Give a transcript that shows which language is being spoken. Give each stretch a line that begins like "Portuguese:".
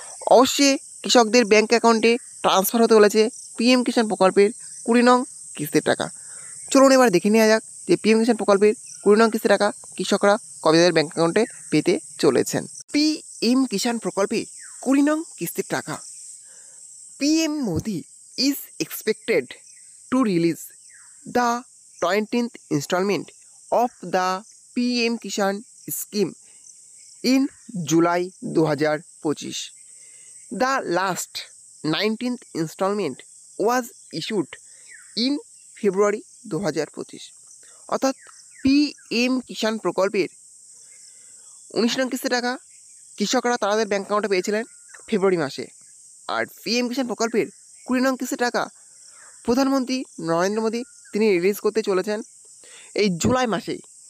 Bangla: অবশ্যই কৃষকদের ব্যাঙ্ক অ্যাকাউন্টে ট্রান্সফার হতে চলেছে পিএম কিষাণ প্রকল্পের 20 নং কিস্তির টাকা। চলুন এবার দেখে নেওয়া যাক যে পিএম কিষাণ প্রকল্পের 20 নং কিস্তির টাকা কৃষকরা কবে তাদের ব্যাঙ্ক অ্যাকাউন্টে পেতে চলেছেন। পিএম কিষাণ প্রকল্পে 20 নং কিস্তির টাকা।
English: PM Modi is expected to release the 20th installment of the PM Kishan scheme in July 2025. The last 19th installment was issued in February 2025.
Bangla: অর্থাৎ PM কিষাণ প্রকল্পের 19 নং কিস্তি টাকা কৃষকরা তাদের ব্যাঙ্ক অ্যাকাউন্টে পেয়েছিলেন ফেব্রুয়ারি মাসে। আর পিএম কিষাণ প্রকল্পের 20 নং কিস্তি টাকা প্রধানমন্ত্রী নরেন্দ্র মোদী তিনি রিলিজ করতে চলেছেন এই জুলাই মাসেই।